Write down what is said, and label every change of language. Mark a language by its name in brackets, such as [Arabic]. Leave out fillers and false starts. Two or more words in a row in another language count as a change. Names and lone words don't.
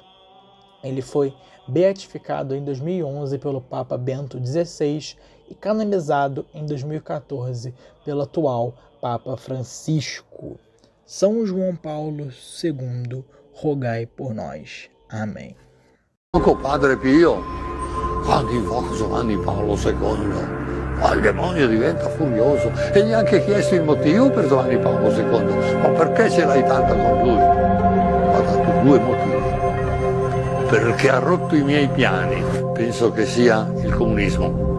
[Portuguese] Ele foi beatificado em 2011 pelo Papa Bento XVI e canonizado em 2014 pelo atual Papa Francisco. São João Paulo II, rogai por nós. Amém. [Italian] Padre Pio, quando invoca Giovanni Paolo II, il demonio diventa furioso e gli ha anche chiesto il motivo per Giovanni Paolo II. Ma perché ce l'hai tanta con lui? Ha dato 2 motivi. Perché ha rotto i miei piani. Penso che sia il comunismo.